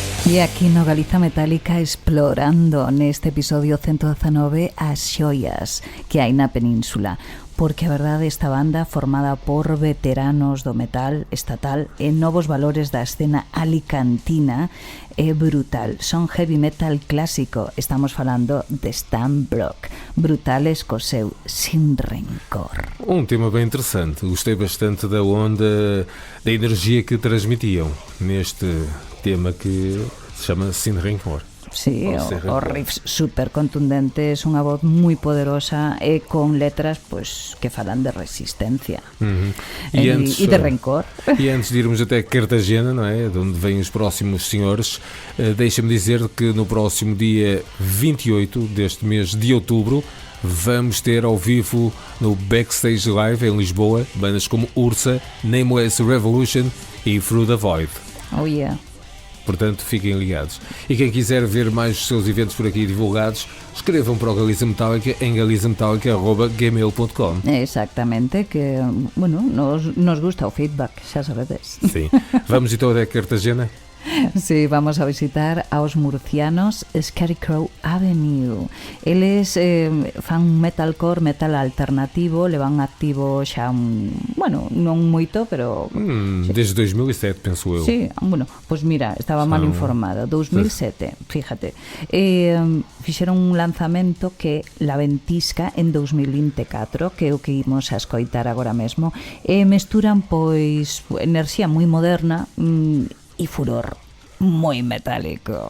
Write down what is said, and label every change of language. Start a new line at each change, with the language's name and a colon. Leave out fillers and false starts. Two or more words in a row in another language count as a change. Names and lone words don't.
Galician: E aquí no Galiza Metálica explorando neste episodio 119 as xoias que hai na península, porque a verdade esta banda formada por veteranos do metal estatal e novos valores da escena alicantina é brutal. Son
English: heavy metal
Galician: clásico, estamos falando de Stan Block, brutales co seu Sin Rencor.
Portuguese: Um tema bem interessante, gostei bastante da onda, da energia que transmitiam neste tema que se chama Sin Rencor.
Galician: Sí, os riffs super contundentes, unha voz moi poderosa e con letras pues, que falan de resistencia e de rencor.
Portuguese: E antes de irmos até Cartagena, não é? De onde vêm os próximos senhores, deixa-me dizer que no próximo dia 28 deste mês de outubro vamos ter ao vivo no Backstage Live em Lisboa bandas como Ursa, Nameless Revolution e Through the Void.
English: Oh yeah. Portanto, fiquem ligados. E quem quiser ver mais os seus eventos por aqui divulgados, escrevam para o Galiza Metálica em galizametálica@gmail.com.
Galician: Exactamente, que, bueno,
Spanish: nos gusta
Galician: o feedback, xa sabedes.
Portuguese: Sim. Vamos então até Cartagena?
Galician: Sí, vamos a visitar aos murcianos Scarecrow Avenue. Eles fan metalcore, metal alternativo, levan activo xa bueno, non moito, pero desde 2007, penso eu. Sí, bueno, pois mira, estaba mal informado. 2007, fíjate. Fixeron un lanzamento que La Ventisca en 2024, que é o que imos a escoitar agora mesmo, e mesturan pois enerxía moi moderna
Spanish: y furor muy metálico.